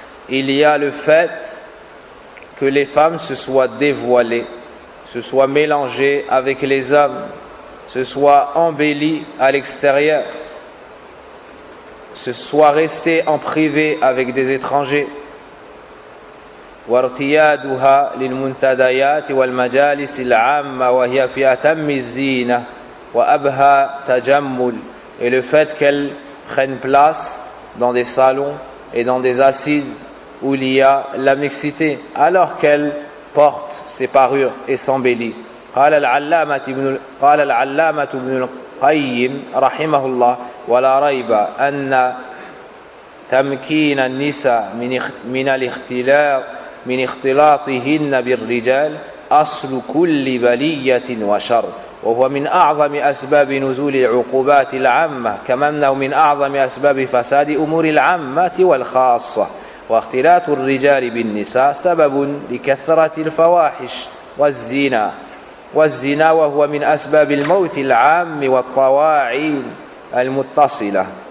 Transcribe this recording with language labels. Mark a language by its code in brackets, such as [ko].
[fr] il y a le fait que les femmes se soient dévoilées, se soient mélangées avec les hommes, se soient embellies à l'extérieur, se soient restées en privé avec des étrangers. [ar] وارتيادها للمنتديات والمجالس العامة وهي في أتم الزينة وأبهى تجمل. [fr] Et le fait qu'elles prennent place dans des salons et dans des assises où il y a la mixité, alors qu'elles portent ses parures et s'embellit. [ar] قال العلامة ابن القيم رحمه الله ولا ريب أن تمكين النساء من الاختلاط من اختلاطهن بالرجال أصل كل بلية وشر وهو من أعظم أسباب نزول العقوبات العامة كما أنه من أعظم أسباب فساد أمور العامة والخاصة واختلاط الرجال بالنساء سبب لكثرة الفواحش والزنا والزنا وهو من أسباب الموت العام والطواعين المتصلة.